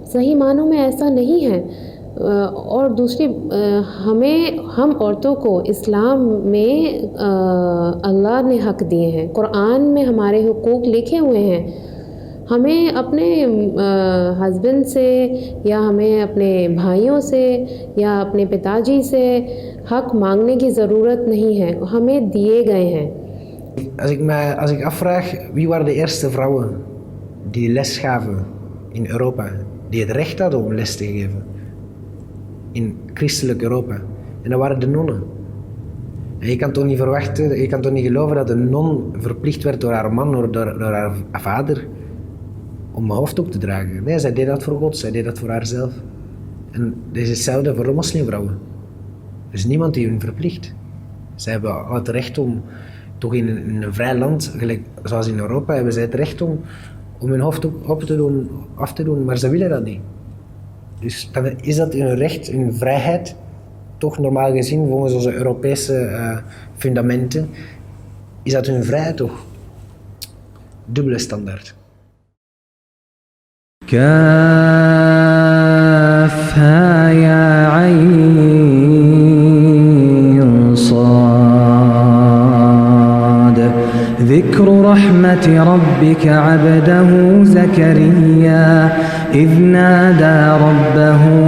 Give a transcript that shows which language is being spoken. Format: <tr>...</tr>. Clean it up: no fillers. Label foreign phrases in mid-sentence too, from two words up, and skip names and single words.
<hi>सही मानों में ऐसा नहीं है। और दूसरी, हम औरतों को इस्लाम में अल्लाह ने हक़ दिए हैं, कुरान में हमारे हुकूक लिखे हुए हैं। हमें अपने हस्बैंड से, या हमें अपने भाइयों से, या अपने पिताजी से हक़ मांगने की ज़रूरत नहीं है, हमें दिए गए हैं।</hi> <nl>Als ik afvraag wie waren de eerste vrouwen die les gaven in Europa, die het recht hadden om les te geven in christelijk Europa, en dat waren de nonnen. En je kan toch niet verwachten, je kan toch niet geloven dat een non verplicht werd door haar man, door haar vader, om een hoofddoek te dragen. Nee, zij deed dat voor God, zij deed dat voor haarzelf. En dat is hetzelfde voor de moslimvrouwen. Er is niemand die hun verplicht. Zij hebben al het recht om, toch in een vrij land, gelijk, zoals in Europa, hebben zij het recht om hun hoofddoek af te doen, maar ze willen dat niet. Dus dan is dat hun recht, hun vrijheid, toch normaal gezien, volgens onze Europese fundamenten, is dat hun vrijheid toch? Dubbele standaard.</nl> <ar>كافها يا عين صاد ذكر رحمة ربك عبده زكريا إذ نادى ربه</ar>